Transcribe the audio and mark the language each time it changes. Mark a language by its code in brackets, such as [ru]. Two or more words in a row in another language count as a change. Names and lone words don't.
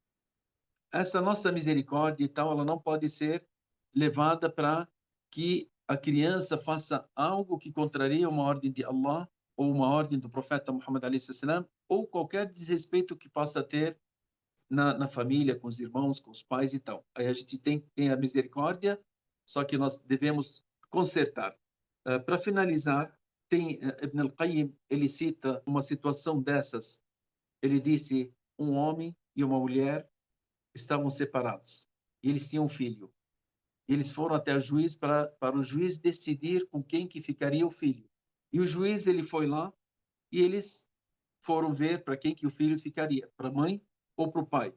[pt] Essa nossa misericórdia e tal, ela não pode ser levada para que a criança faça algo que contraria uma ordem de Allah ou uma ordem do profeta Muhammad a.s., ou qualquer desrespeito que possa ter na família, com os irmãos, com os pais e tal. Aí a gente tem a misericórdia, só que nós devemos consertar. Para finalizar, tem Ibn al-Qayyim, ele cita uma situação dessas. Ele disse, um homem e uma mulher estavam separados. E eles tinham um filho. Eles foram até o juiz para o juiz decidir com quem que ficaria o filho. E o juiz ele foi lá e eles foram ver para quem que o filho ficaria, para a mãe ou para o pai.